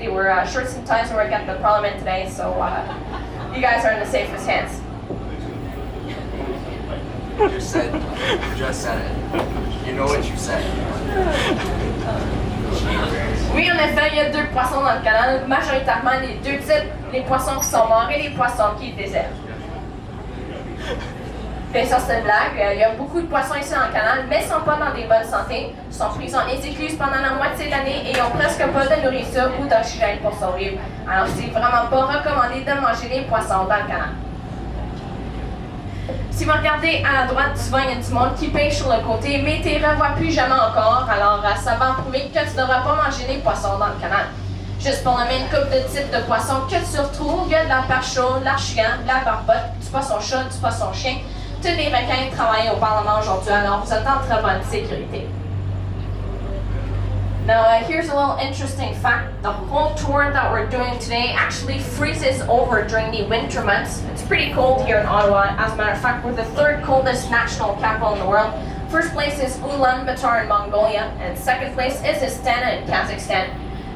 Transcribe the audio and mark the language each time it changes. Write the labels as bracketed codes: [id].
[en] They were shorts and ties where I got the parliament today, so you guys are in the safest hands. You just said it. You know what you said. [fr] Oui, en effet, il y a 2 poissons dans le canal, majoritairement les 2 types, les poissons qui sont morts et les poissons qui désertent. Bien sûr, c'est une blague. Il y a beaucoup de poissons ici dans le canal, mais ils ne sont pas dans des bonnes santé. Ils sont pris en écluse pendant la moitié de l'année et n'ont presque pas de nourriture ou d'oxygène pour survivre. Alors, c'est vraiment pas recommandé de manger les poissons dans le canal. Si vous regardez à la droite, souvent il y a du monde qui pêche sur le côté, mais tu ne revois plus jamais encore, alors ça va prouver que tu ne devrais pas manger les poissons dans le canal. Juste pour nommer une couple de types de poissons que tu retrouves, il y a de la perche chaude, l'archigan, de la barbotte, du poisson chat, du poisson chien. Tous les requins travaillent au Parlement aujourd'hui, alors vous êtes en très bonne sécurité. [en] Now here's a little interesting fact. The whole tour that we're doing today actually freezes over during the winter months. It's pretty cold here in Ottawa. As a matter of fact, we're the third coldest national capital in the world. First place is Ulaanbaatar in Mongolia, and second place is Astana in Kazakhstan.